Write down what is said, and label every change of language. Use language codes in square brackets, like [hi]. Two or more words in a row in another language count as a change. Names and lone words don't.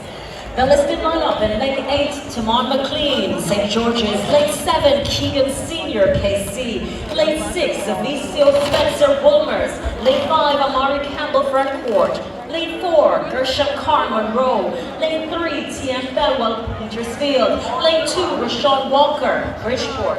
[en] The listed lineup in lane 8, Timon McLean, St. George's. Lane 7, Keegan Senior, KC. Lane 6, Avicio Spencer Wolmers. Lane 5, Amari Campbell, Freckport. Lane 4, Gershon Carr, Monroe. Lane 3, TM Felwell, Petersfield. Lane 2, Rashawn Walker, Bridgeport.